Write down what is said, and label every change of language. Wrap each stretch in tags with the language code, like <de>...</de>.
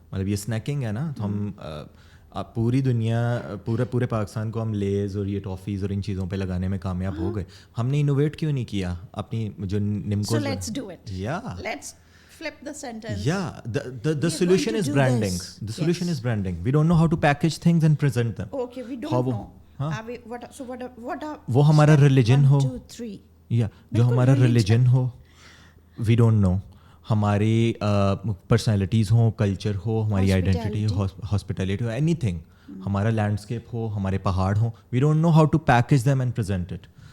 <ur>مطلب یہ اسنیکنگ ہے نا. تو ہم پوری دنیا پورے پاکستان کو ہم لیز اور یہ ٹافیز اور ان چیزوں پہ لگانے میں کامیاب ہو گئے. ہم نے انوویٹ کیوں نہیں کیا اپنی جو نمکوز؟</ur> <en>Let's do it, let's flip the sentence. Yeah, the solution is branding. The solution is branding. We don't know how to package things and present them. Okay, we don't know. What are</en> <ur>وہ ہمارا religion ہو, 1 2 3 یا جو ہمارا religion ہو,</ur> <en>We don't know.</en> <ur>ہماری personalities ہوں, culture ہو, ہماری identity ہو, hospitality ہو, any thing, ہمارا landscape ہو, ہمارے پہاڑ ہوں,</ur> <en>We don't know how to package them and present it.</en>